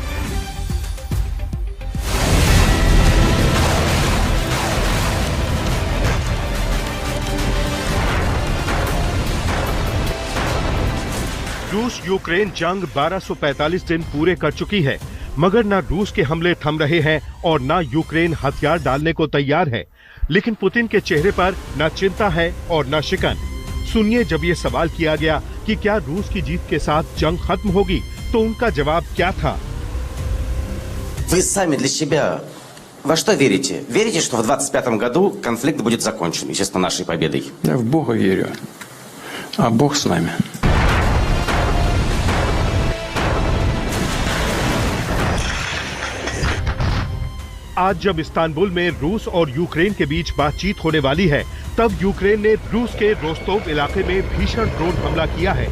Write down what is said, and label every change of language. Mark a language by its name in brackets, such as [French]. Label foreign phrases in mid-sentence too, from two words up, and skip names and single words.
[Hindi] रूस यूक्रेन जंग 1245 दिन पूरे कर चुकी है, मगर ना रूस के हमले थम रहे हैं और ना यूक्रेन हथियार डालने को तैयार है। लेकिन पुतिन के चेहरे पर ना चिंता है और ना शिकन। सुनिए, जब ये सवाल किया गया कि क्या रूस की जीत के साथ जंग खत्म होगी, तो उनका जवाब क्या था? [Russian] Вы сами для себя во что верите? Верите, что в 25 году конфликт будет закончен, естественно, нашей победой? Я в Бога верю, а Бог с нами. [Hindi] आज जब इस्तांबुल में रूस और यूक्रेन के बीच बातचीत होने वाली है, तब यूक्रेन ने रूस के रोस्तोव इलाके में भीषण ड्रोन हमला किया है।